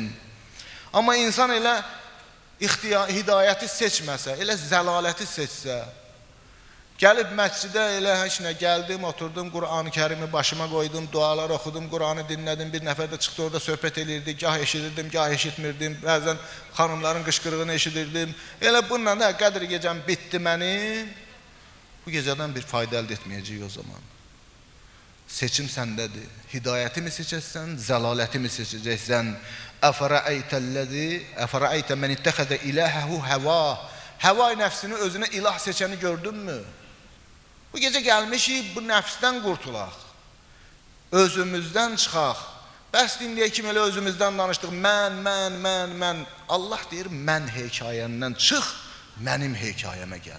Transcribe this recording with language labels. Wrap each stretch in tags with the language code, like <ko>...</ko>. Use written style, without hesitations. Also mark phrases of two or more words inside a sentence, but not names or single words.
<az>Amma insan elə hidayəti seçməsə, elə zəlaləti seçsə, gəlib məscidə elə heç nə gəldim, oturdum, Qur'an-ı Kərimi başıma qoydum, dualar oxudum, Qur'anı dinlədim, bir nəfər də çıxdı orada söhbət elirdi, gah eşidirdim, gah eşitmirdim, bəzən xanımların qışqırığını eşidirdim. Elə bununla da Qədir gecəm bitdi mənim, bu gecədən bir fayda əldə etməyəcəyik o zaman. Seçim səndədir. Hidayəti mi seçəcəksən, zəlaləti mi seçəcəksən?</az> <ar>أفرأيت من اتخذ إلهه هواه.</ar> <az>Həva nəfsini özünə ilah seçəni gördünmü? Bu gecə gəlmişik, bu nəfsdən qurtulaq. Özümüzdən çıxaq. Bəs dinləyə kim elə özümüzdən danışdıq? Mən. Allah deyir, mən hekayəndən çıx, mənim hekayəmə gəl.</az>